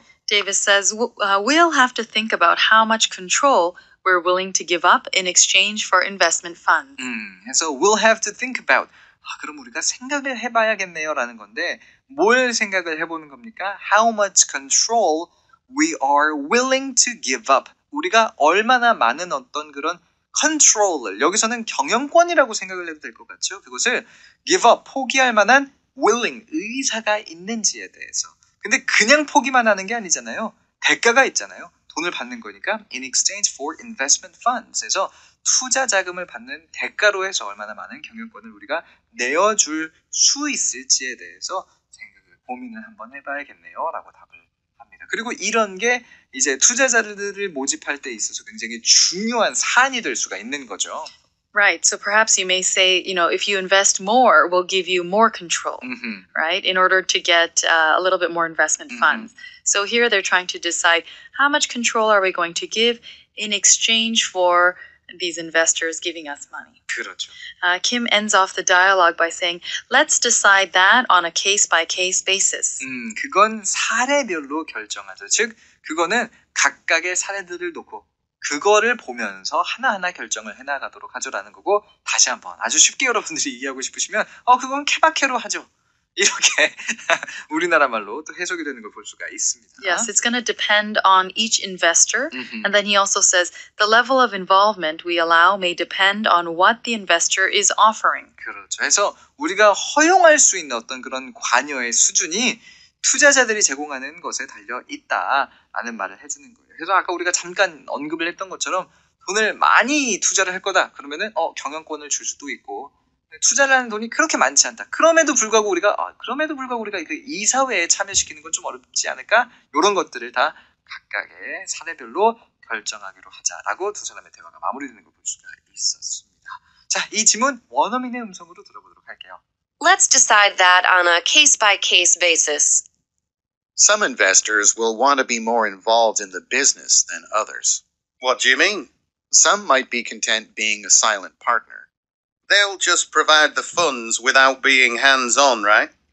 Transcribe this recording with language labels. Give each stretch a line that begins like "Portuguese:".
English: Davis says, we'll have to think about how much control we're willing to give up in exchange for investment funds.
Korean: 그래서
English: we'll have to think about
Korean: 그럼 우리가 생각을 해봐야겠네요 라는 건데 뭘 생각을 해보는 겁니까?
English: How much control we are willing to give up.
Korean: 우리가 얼마나 많은 어떤 그런 control을, 여기서는 경영권이라고 생각을 해도 될 것 같죠? 그것을 give up, 포기할 만한 willing, 의사가 있는지에 대해서. 근데 그냥 포기만 하는 게 아니잖아요. 대가가 있잖아요. 돈을 받는 거니까
English: in exchange for investment funds.
Korean: 그래서 투자 자금을 받는 대가로 해서 얼마나 많은 경영권을 우리가 내어줄 수 있을지에 대해서 고민을 한번 해봐야겠네요 라고 답을 합니다. 그리고 이런 게 이제 투자자들을 모집할 때 있어서 굉장히 중요한 사안이 될 수가 있는 거죠.
English: Right. So perhaps you may say, if you invest more, we'll give you more control, right? In order to get a little bit more investment funds. So here they're trying to decide how much control are we going to give in exchange for these investors giving us money.
Korean: 그렇죠.
English: Kim ends off the dialogue by saying, let's decide that on a case-by-case basis.
Korean: 그건 사례별로 결정하죠. 즉, 그거는 각각의 사례들을 놓고 그거를 보면서 하나하나 결정을 해나가도록 하죠라는 거고 다시 한번 아주 쉽게 여러분들이 이해하고 싶으시면 그건 케바케로 하죠. 이렇게 우리나라 말로 또 해석이 되는 걸 볼 수가 있습니다.
English: Yes, it's going to depend on each investor. And then he also says the level of involvement we allow may depend on what the investor is offering.
Korean: 그렇죠. 그래서 우리가 허용할 수 있는 어떤 그런 관여의 수준이 투자자들이 제공하는 것에 달려 있다라는 말을 해주는 거예요. 그래서 아까 우리가 잠깐 언급을 했던 것처럼 돈을 많이 투자를 할 거다. 그러면은 경영권을 줄 수도 있고 투자를 하는 돈이 그렇게 많지 않다. 그럼에도 불구하고 우리가 그 이사회에 참여시키는 건 좀 어렵지 않을까? 이런 것들을 다 각각의 사례별로 결정하기로 하자라고 두 사람의 대화가 마무리되는 걸 볼 수가 있었습니다. 자, 이 지문 원어민의 음성으로 들어보도록 할게요.
English: Let's decide that on a case-by-case basis. Some investors will want to be more involved in the business than others. What do you mean? Some might be content being a silent partner. They'll just provide the funds without being hands-on, right?